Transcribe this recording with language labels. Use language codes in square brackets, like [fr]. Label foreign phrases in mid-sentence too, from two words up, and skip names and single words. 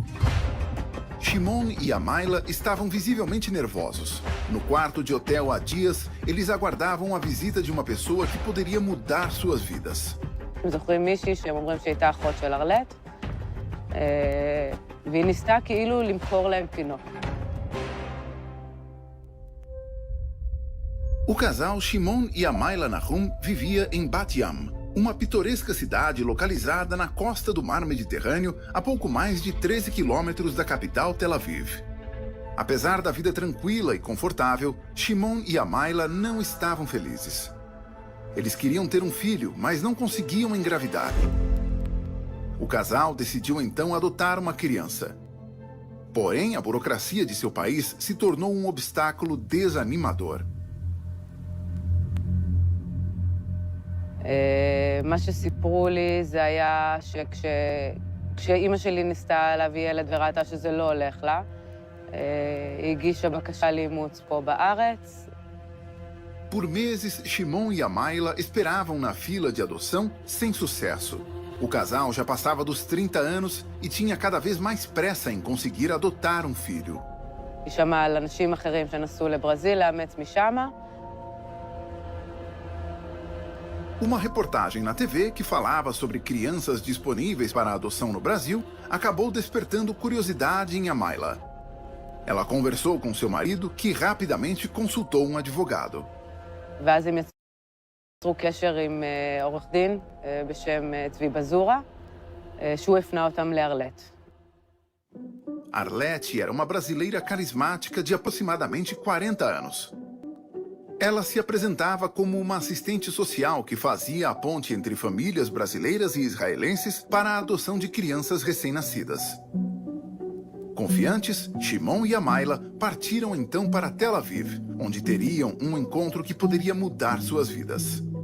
[pt] Shimon e Amaila estavam visivelmente nervosos. No quarto de hotel há dias, eles aguardavam a visita de uma pessoa que poderia mudar suas vidas. [he] זוכרים מישהי שהם אומרים שהייתה אחות של ארלט, והיא ניסתה כאילו למכור להם תינוק. [pt] O casal Shimon e Amaila Nahum vivia em Bat Yam, uma pitoresca cidade localizada na costa do mar Mediterrâneo, a pouco mais de 13 quilômetros da capital Tel Aviv. Apesar da vida tranquila e confortável, Shimon e Amaila não estavam felizes. Eles queriam ter um filho, mas não conseguiam engravidar. O casal decidiu então adotar uma criança. Porém, a burocracia de seu país se tornou um obstáculo desanimador. [he] מה שסיפרו לי זה היה כשאימא שלי ניסתה להביא ילד וראתה שזה לא הולך לה, היא הגישה בקשה לאימוץ פה בארץ. [pt] Por meses, Shimon e Amaila esperavam na fila de adoção sem sucesso. O casal já passava dos 30 anos e tinha cada vez mais pressa em conseguir adotar um filho. [he] היא שמעה על אנשים אחרים שנסעו לברזיל לאמץ משמה. [pt] Uma reportagem na TV que falava sobre crianças disponíveis para adoção no Brasil acabou despertando curiosidade em Amaila. Ela conversou com seu marido, que rapidamente consultou um advogado. [he] ואז הם יצרו קשר עם עורך דין בשם צבי בזורה, שהוא הפנה אותם לארלט. [pt] Arlete era uma brasileira carismática de aproximadamente 40 anos. Ela se apresentava como uma assistente social que fazia a ponte entre famílias brasileiras e israelenses para a adoção de crianças recém-nascidas. Confiantes, Shimon e Amaila partiram então para Tel Aviv, onde teriam um encontro que poderia mudar suas vidas.